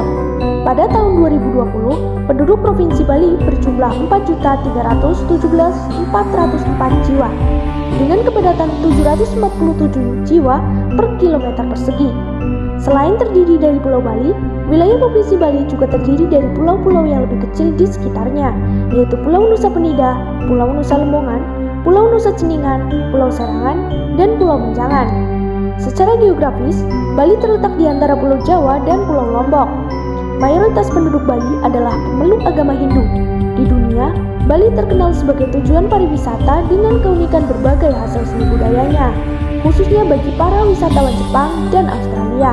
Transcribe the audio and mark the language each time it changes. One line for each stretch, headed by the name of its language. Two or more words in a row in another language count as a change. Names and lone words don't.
Indonesian: Pada tahun 2020, penduduk Provinsi Bali berjumlah 4.317.404 jiwa, dengan kepadatan 747 jiwa per kilometer persegi. Selain terdiri dari Pulau Bali, wilayah Provinsi Bali juga terdiri dari pulau-pulau yang lebih kecil di sekitarnya, yaitu Pulau Nusa Penida, Pulau Nusa Lembongan, Pulau Nusa Ceningan, Pulau Sarangan, dan Pulau Menjangan. Secara geografis, Bali terletak di antara Pulau Jawa dan Pulau Lombok. Mayoritas penduduk Bali adalah pemeluk agama Hindu. Di dunia, Bali terkenal sebagai tujuan pariwisata dengan keunikan berbagai hasil seni budayanya, khususnya bagi para wisatawan Jepang dan Australia.